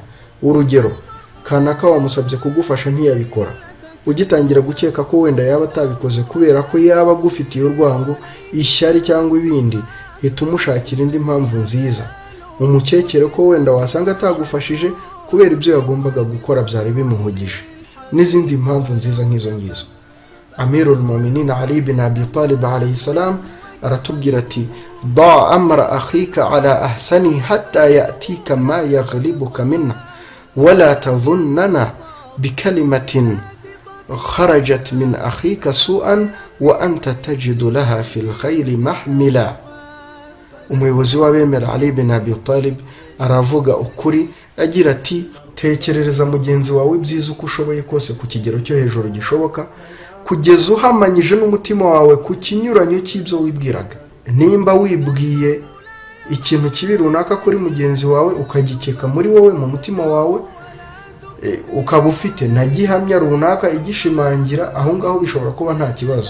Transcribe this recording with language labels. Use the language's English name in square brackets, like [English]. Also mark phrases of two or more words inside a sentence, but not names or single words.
[Kinyarwanda] Urugero, kanaka wamusabye kugufasha ntiyabikora, ugitangira gukeka ko wenda yaba atabikoze kubera ko yaba agufitiye urwango, ishyari cyangwa ibindi, hita umushakira indi mpamvu nziza. Umukekere ko wenda wasanga atagufashije kubera ibyo yagombaga gukora byari bimuhugije, n'izindi mpamvu nziza nk'izo ngizo. Amirul Mu'minin Ali bin Abi Talib [Arabic] عليه السلام [Kinyarwanda] aratubwira ati: [Arabic] "ضع أمر أخيك على أحسنه حتى يأتيك ما يغلبك منه ولا تظنن بكلمة خرجت من أخيك سوءا وأنت تجد لها في الخير محملا." [Kinyarwanda] Umuyobozi w'abemera Ali bin Abi Talib aravuga ukuri agira ati: tekerereza mugenzi wawe ibyiza uko ushoboye kose ku kigero cyo hejuru gishoboka, kugeza uhamanyije n'umutima wawe ku kinyuranyo cy'ibyo wibwiraga. Nimba wibwiye ikintu kibi runaka kuri mugenzi wawe ukagikeka muri wowe mu mutima wawe, ukaba ufite na gihamya runaka igishimangira, aho ngaho bishobora kuba nta kibazo.